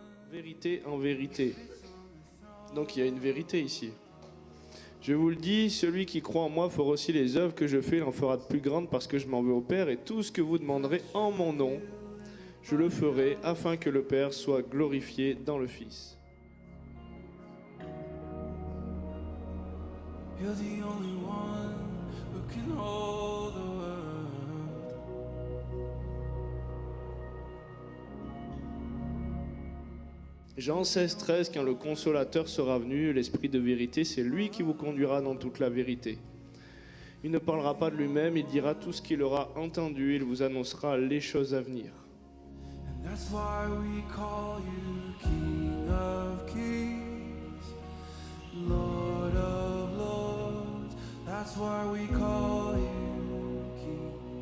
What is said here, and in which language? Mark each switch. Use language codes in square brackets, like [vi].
[fr] Vérité en vérité. Donc il y a une vérité ici. Je vous le dis, celui qui croit en moi fera aussi les œuvres que je fais, il en fera de plus grandes parce que je m'en vais au Père, et tout ce que vous demanderez en mon nom, je le ferai afin que le Père soit glorifié dans le Fils. [en] You're the only one who can hold the world. [fr] Jean 16, 13, quand le Consolateur sera venu, l'Esprit de vérité, c'est lui qui vous conduira dans toute la vérité. Il ne parlera pas de lui-même, il dira tout ce qu'il aura entendu, il vous annoncera les choses à venir. [en] And that's why we call you King of Kings, Lord of Lords. That's why we call you King.